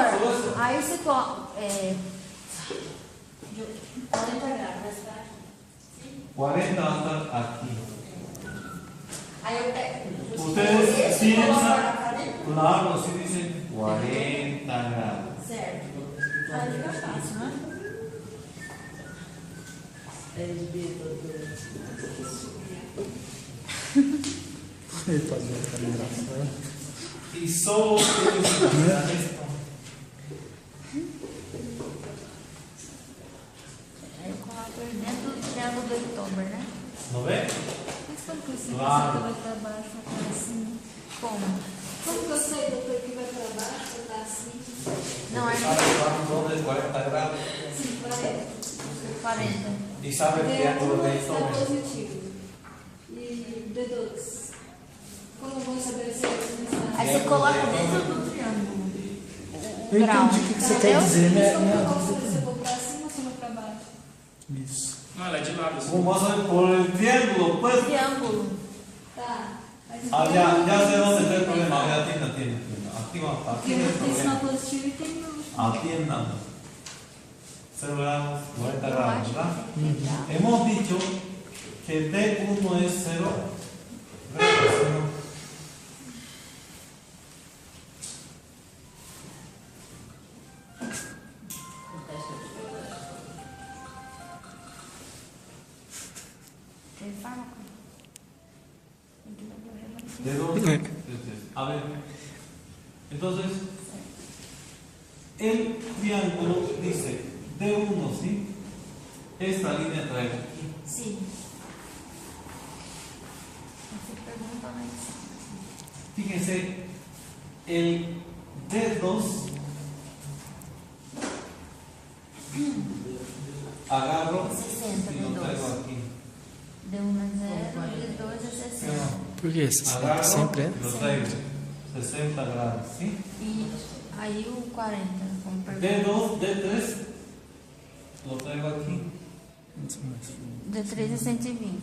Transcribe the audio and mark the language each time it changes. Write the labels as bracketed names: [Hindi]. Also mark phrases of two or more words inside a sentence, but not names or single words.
[Portuguese] só isso. aí você coloca. 40 grados, tá? [Spanish] 40 va a estar aquí. [Portuguese] Aí eu pego. [Spanish] Ustedes [Portuguese] Esse coloca na [Spanish] piensan, [Portuguese] cadeira. [Spanish] claro, si dicen 40 grados. [Portuguese] Certo. Aí fica fácil, né? Ele fazia cara engraçada. [Spanish] Y solo ustedes imaginan esto. [Portuguese] Aí eu coloco ele dentro do triângulo do October, né? [Spanish] ¿No ve? [Portuguese] Mas como que você [Spanish] Claro. [Portuguese] vai para baixo, vai para assim? Como? Como que eu sei, doutor, que vai pra baixo, que tá assim? Não, é [Spanish] ¿Sabe dónde es 40 grados? [Portuguese] Sim, vai. 40. [Spanish] Y sabe el triángulo de [Portuguese] está [Spanish] October. [Portuguese] positivo. E D2. Como eu vou estabelecer isso nessa Aí você coloca dentro do triângulo. Eu entendi o que você quer dizer, né? Se eu vou pra cima ou se eu vou pra baixo? Isso. Não, ela é de lado. Assim. [Spanish] Vamos a ver por el triángulo, pues. [Portuguese] Triângulo. Tá. Mas [Spanish] Ah, ya sé dónde está el problema. Ya atienda. Aquí va, [Portuguese] Porque [Spanish] aquí [Portuguese] eu [Spanish] el [Portuguese] tenho sinal [Spanish] problema. [Portuguese] positivo e tem no. [Spanish] Atiendan. 0 grados, 40 [Portuguese] Eu [Spanish] grados, [Portuguese] acho [Spanish] ¿verdad? [Portuguese] que tem que pegar. [Spanish] Hemos dicho que D1 es 0 grados. [Portuguese] Tem fármaco? Tem que beber o [Spanish] D2. A ver. Entonces, el triángulo dice D1, ¿sí? Esta línea trae aquí. [Portuguese] Sim. Você pergunta lá em cima. [Spanish] Fíjense, el D2 agarro 60, y lo traigo D2. aquí. [Portuguese] D1 é 0, D2 é 60. Por que isso? [Spanish] Agarro [Portuguese] Sempre é? [Spanish] y lo traigo 60 grados, ¿sí? [Portuguese] E aí o 40, como pergunta. [Spanish] D2, D3 lo traigo aquí, [Portuguese] D3 é 120.